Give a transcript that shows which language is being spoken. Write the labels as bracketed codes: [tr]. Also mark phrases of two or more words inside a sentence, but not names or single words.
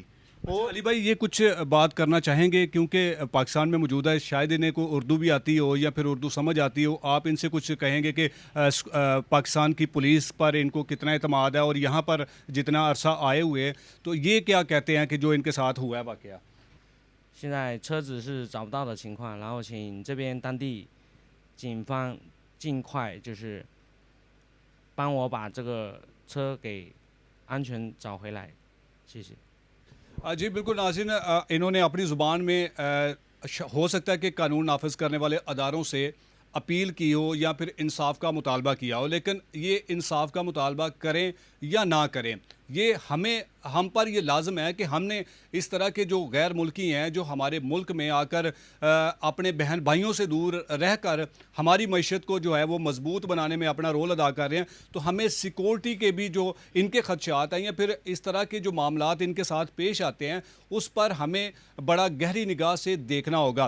[ur] اور علی بھائی، یہ کچھ بات کرنا چاہیں گے کیونکہ پاکستان میں موجود ہے، شاید انہیں کو اردو بھی آتی ہو یا پھر اردو سمجھ آتی ہو، آپ ان سے کچھ کہیں گے کہ پاکستان کی پولیس پر ان کو کتنا اعتماد ہے اور یہاں پر جتنا عرصہ آئے ہوئے، تو یہ کیا کہتے ہیں کہ جو ان کے ساتھ ہوا ہے واقعہ? [zh] 现在车子是找不到的情况，然后请这边当地警方尽快就是帮我把这个车给安全找回来，谢谢。 [ur] جی بالکل ناظرین، انہوں نے اپنی زبان میں ہو سکتا ہے کہ قانون نافذ کرنے والے اداروں سے اپیل کی ہو یا پھر انصاف کا مطالبہ کیا ہو، لیکن یہ انصاف کا مطالبہ کریں یا نہ کریں، یہ ہم پر یہ لازم ہے کہ ہم نے اس طرح کے جو غیر ملکی ہیں، جو ہمارے ملک میں آ کر اپنے بہن بھائیوں سے دور رہ کر ہماری معیشت کو جو ہے وہ مضبوط بنانے میں اپنا رول ادا کر رہے ہیں، تو ہمیں سیکیورٹی کے بھی جو ان کے خدشات ہیں یا پھر اس طرح کے جو معاملات ان کے ساتھ پیش آتے ہیں، اس پر ہمیں بڑا گہری نگاہ سے دیکھنا ہوگا.